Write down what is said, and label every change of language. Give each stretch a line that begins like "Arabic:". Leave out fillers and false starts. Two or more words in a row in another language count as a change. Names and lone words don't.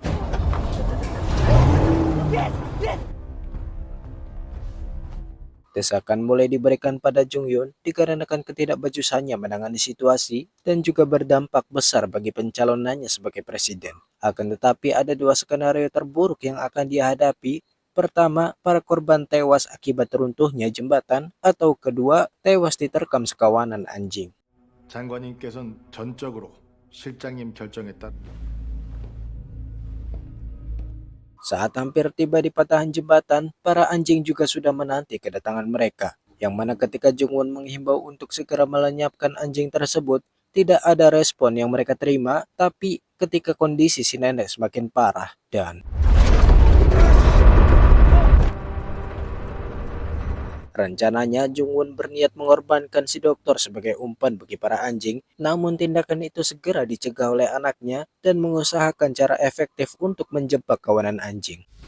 Indonesian: Desakan mulai diberikan pada Jonghyun dikarenakan ketidakbajusannya menangani situasi dan juga berdampak besar bagi pencalonannya sebagai presiden. Akan tetapi ada dua skenario terburuk yang akan dia hadapi. Pertama, para korban tewas akibat runtuhnya jembatan, atau kedua, tewas diterkam sekawanan anjing.
Korean: 장관님께서는 전적으로 실장님 결정에 따라
Indonesian: Saat hampir tiba di patahan jembatan, para anjing juga sudah menanti kedatangan mereka. Yang mana ketika Jungwon menghimbau untuk segera melenyapkan anjing tersebut, tidak ada respon yang mereka terima, tapi ketika kondisi si nenek semakin parah dan rencananya Jungwon berniat mengorbankan si dokter sebagai umpan bagi para anjing, namun tindakan itu segera dicegah oleh anaknya dan mengusahakan cara efektif untuk menjebak kawanan anjing.